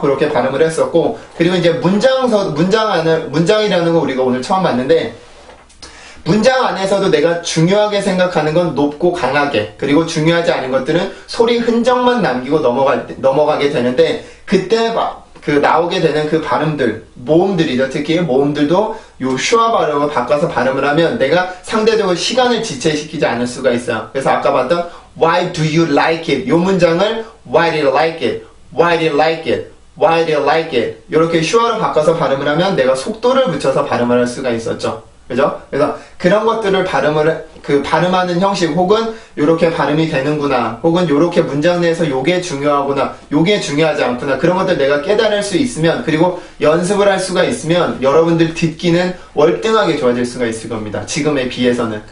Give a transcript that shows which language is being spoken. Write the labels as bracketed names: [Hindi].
[Korean] 그렇게 발음을 했었고 그리고 이제 문장이라는 거 우리가 오늘 처음 봤는데 문장 안에서도 내가 중요하게 생각하는 건 높고 강하게 그리고 중요하지 않은 것들은 소리 흔적만 남기고 넘어가게 되는데 그때 그 나오게 되는 그 발음들 모음들이죠. 특히 모음들도 요 슈아 발음을 바꿔서 발음을 하면 내가 상대적으로 시간을 지체시키지 않을 수가 있어요. 그래서 아까 봤던 [English] Why do you like it? [Korean] 요 문장을 [English] Why do you like it? Why do you like it? Why do you like it? [Korean] 이렇게 슈아로 바꿔서 발음을 하면 내가 속도를 붙여서 발음을 할 수가 있었죠. 그죠? 그래서 그런 것들을 발음하는 형식 혹은 요렇게 발음이 되는구나 혹은 요렇게 문장 내에서 요게 중요하구나 요게 중요하지 않구나 그런 것들 내가 깨달을 수 있으면 그리고 연습을 할 수가 있으면 여러분들 듣기는 월등하게 좋아질 수가 있을 겁니다. 지금에 비해서는.